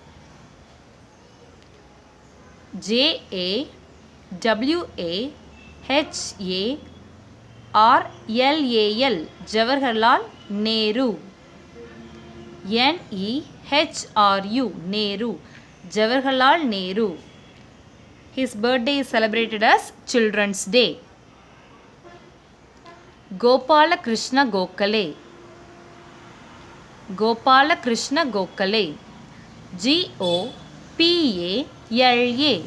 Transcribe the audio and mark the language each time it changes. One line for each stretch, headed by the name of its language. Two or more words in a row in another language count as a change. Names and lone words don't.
English: J-A-W-A-H-A-R-L-A-L. Jawaharlal Nehru. N-E-H-R-U. Nehru. Jawaharlal Nehru. His birthday is celebrated as Children's Day. Gopala Krishna Gokhale. Gopala Krishna Gokhale. G-O-P-A-L-A.